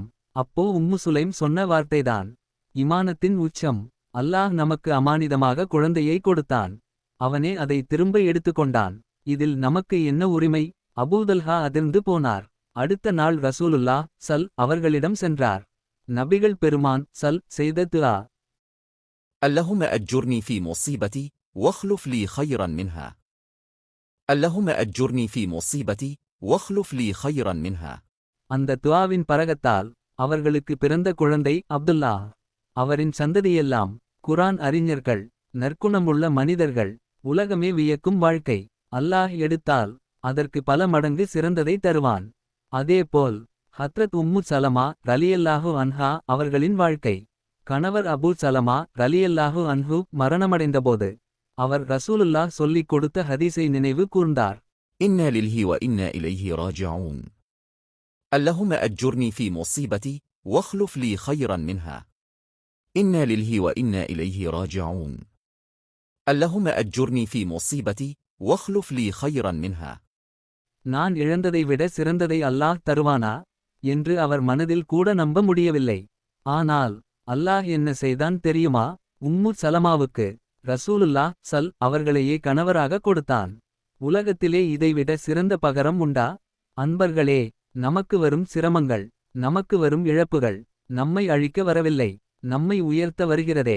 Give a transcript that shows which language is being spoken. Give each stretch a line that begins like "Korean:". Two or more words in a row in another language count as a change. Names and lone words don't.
Tamil: அப்போ உம்மு சுலைம் சொன்ன வார்த்தைதான் இமானத்தின் உச்சம். அல்லாஹ் நமக்கு அமானிதமாக குழந்தையை கொடுத்தான். அவனே அதை திரும்ப எடுத்துக்கொண்டான். இதில் நமக்கு என்ன உரிமை? அபூதல்ஹா அதிர்ந்து போனார். அடுத்த நாள் ரசூலுல்லாஹ் அவர்களிடம் சென்றார். நபிகள் பெருமான் செய்த துஆ.
Arabic: اللهم أجرني في مصيبتي واخلف لي خيرا منها اللهم أجرني في مصيبتي واخلف لي خيرا منها.
Tamil: அந்த துஆவின் பரகத்தால் அவர்களுக்கு பிறந்த குழந்தை அப்துல்லா. அவரின் சந்ததியெல்லாம் குர்ஆன் அறிஞர்கள், நற்குணமுள்ள மனிதர்கள், உலகமே வியக்கும் வாழ்க்கை. அல்லாஹ் எடுத்தால் அதற்கு பல மடங்கு சிறந்ததை தருவான். அதேபோல் ஹத்ரத் உம்மு சலமா
Arabic: رضي الله عنها
Tamil: அவர்களின் வாழ்க்கை. கணவர் அபூ சலமா
Arabic: رضي الله عنه
Tamil: மரணமடைந்தபோது அவர் ரசூலுல்லாஹ் சொல்லிக் கொடுத்த ஹதீஸை நினைவு கூர்ந்தார்.
Arabic: إنا لله وإنا إليه راجعون اللهم أجرني في مصيبتي واخلف لي خيرا منها إنا لله وإنا إليه راجعون اللهم أجرني في مصيبتي واخلف لي خيرا منها.
Tamil: நான் இழந்ததை விட சிறந்ததை அல்லாஹ் தருவானா என்று அவர் மனதில் கூட நம்ப முடியவில்லை. ஆனால் அல்லாஹ் என்ன செய்தான் தெரியுமா? உம்மு சலமாவுக்கு ரசூலுல்லாஹ் அவர்களையே கணவராக கொடுத்தான். உலகத்திலே இதைவிட சிறந்த பகரம் உண்டா? அன்பர்களே, நமக்கு வரும் சிரமங்கள், நமக்கு வரும் இழப்புகள் நம்மை அழிக்க வரவில்லை, நம்மை உயர்த்த வருகிறதே.